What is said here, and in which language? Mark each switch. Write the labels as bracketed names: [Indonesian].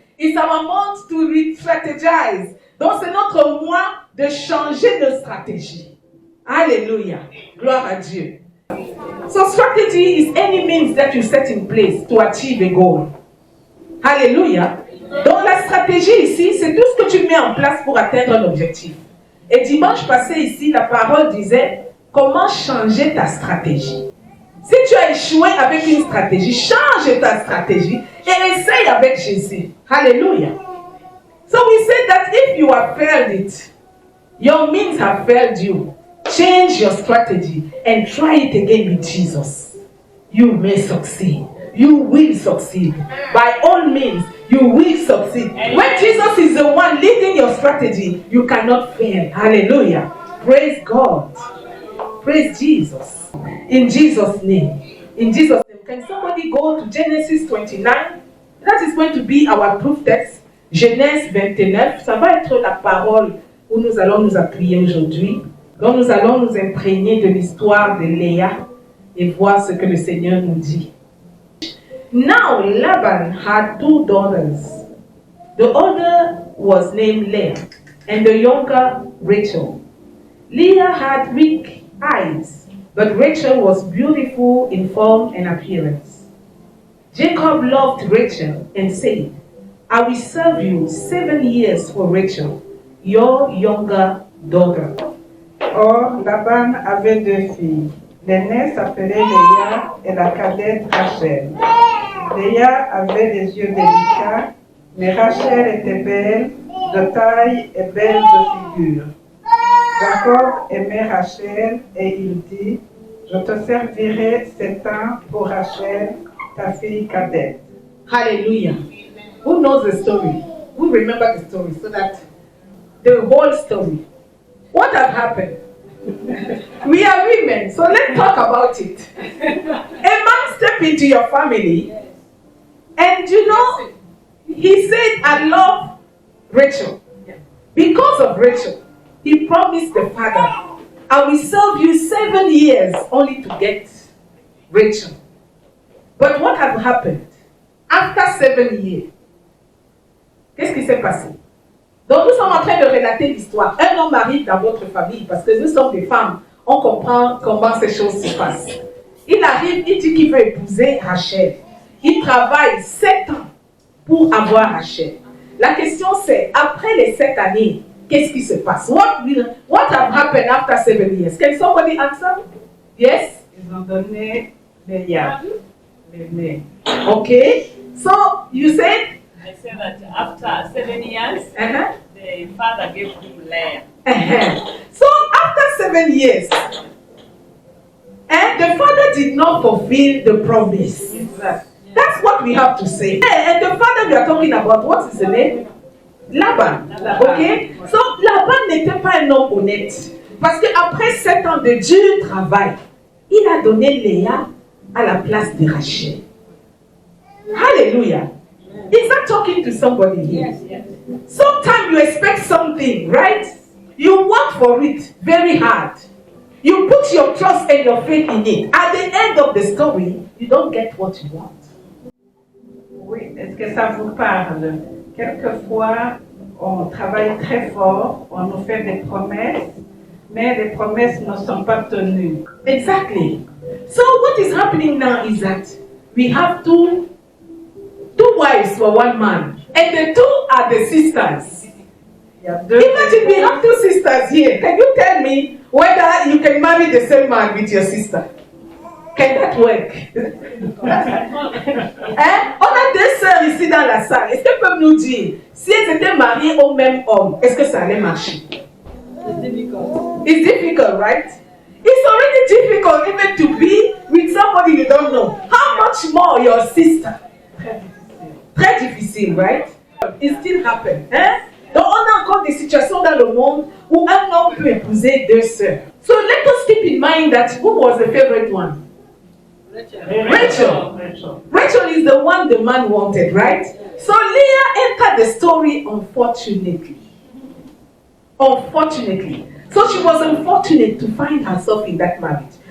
[English] It's our month to re-strategize. [French] Donc, c'est notre mois de changer de stratégie. Alléluia. Gloire à Dieu. [English] So, strategy is any means that you set in place to achieve a goal. Alléluia. [French] Donc, la stratégie ici, c'est tout ce que tu mets en place pour atteindre un objectif. Et dimanche passé ici, la parole disait comment changer ta stratégie. Si tu as échoué avec une stratégie, change ta stratégie et essaye avec Jésus. Alléluia. [English] So we say that if you have failed it, your means have failed you. Change your strategy and try it again with Jesus. You may succeed. You will succeed. By all means, you will succeed. When Jesus is the one leading your strategy, you cannot fail. Hallelujah. Praise God. Praise Jesus. In Jesus' name. In Jesus' name. Can somebody go to Genesis 29? That is going to be our proof text. [French] Genèse 29. Ça va être la parole où nous allons nous appuyer aujourd'hui. Donc nous allons nous imprégner de l'histoire de Léa et voir ce que le Seigneur nous dit. [English] Now Laban had 2 daughters. The older was named Leah, and the younger Rachel. Leah had weak eyes, but Rachel was beautiful in form and appearance. Jacob loved Rachel and said, I will serve you 7 years for Rachel, your younger daughter. [French] Or, Laban avait 2 filles. L'aînée s'appelait Léa et la cadette Rachel. Léa avait les yeux délicats, mais Rachel était belle de taille et belle de figure. Jacob aimait Rachel et il dit, je te servirai 7 ans pour Rachel, ta fille cadette. [English] Hallelujah. Who knows the story? Who remember the story? So that the whole story. What has happened? We are women, so let's talk about it. A man stepped into your family, and you know, he said, I love Rachel. Because of Rachel, he promised the father, I will serve you 7 years only to get Rachel. But what had happened? After 7 years, [French] qu'est-ce qui s'est passé? Donc nous sommes en train de relater l'histoire. Un homme arrive dans votre famille, parce que nous sommes des femmes, on comprend comment ces choses se passent. Il arrive, il dit qu'il veut épouser Rachel. Il travaille 7 ans pour avoir Rachel. La question c'est, après les 7 années, qu'est-ce qui se passe? [English] What have happened after 7 years? Can somebody answer? Yes? [French] Ils ont donné Léa, l'aînée. [English] Okay. So, you said? I said that after 7 years, the father gave him Leah. So after 7 years, the father did not fulfill the promise. That's what we have to say. And the father we are talking about, what is the name? Laban. Okay? [French] So Laban n'était pas un homme honnête. Parce qu'après 7 ans de dur travail, il a donné Léa à la place de Rachel. [English] Hallelujah. Is that talking to somebody here? Yes, yes. Sometimes you expect something, right? You work for it very hard. You put your trust and your faith in it. At the end of the story, you don't get what you want. [French] Oui, est-ce que ça vous parle? Quelquefois, on travaille très fort, on nous fait des promesses, mais les promesses ne sont pas tenues. [English] Exactly. So what is happening now is that we have two wives for one man, and the 2 are the sisters. Imagine we have 2 sisters here. Can you tell me whether you can marry the same man with your sister? Can that work? [French] On a 2 sœurs ici dans la salle. Est-ce qu'elles peuvent nous dire si elles étaient mariées au même homme, est-ce que ça allait marcher? [English] It's difficult. It's difficult, right? It's already difficult even to be with somebody you don't know. How much more your sister? [French] Très difficile, [English] right? It still happens. [French] Donc on a encore des situations dans le monde où un homme peut épouser 2 sœurs. [English] So let us keep in mind that who was the favorite one? Rachel. Rachel is the one the man wanted, right? So Leah entered the story unfortunately. Unfortunately. So she was unfortunate to find herself in that marriage.